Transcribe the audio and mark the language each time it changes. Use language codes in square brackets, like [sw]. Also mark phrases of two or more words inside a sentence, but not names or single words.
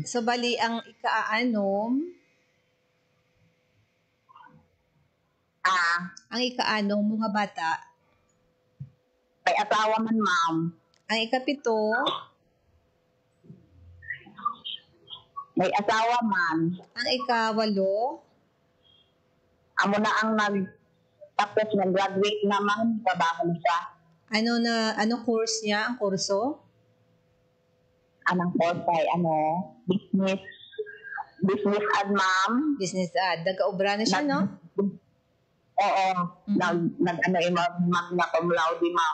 [hil] So, bali, ang ikaanom, ang ikaanom, mga bata, May asawa man, ma'am. ang ikapito, May asawa man. ang ikawalo, Amo na ang tapos nag-graduate naman, trabaho na siya. ano course niya, ang kurso? Anong course ay, [en] business ad, [hil] ma'am. [en] Business ad. [hil] Nag-obra na siya, no? Oo. [la] Magna cum laude, [hil] ma'am.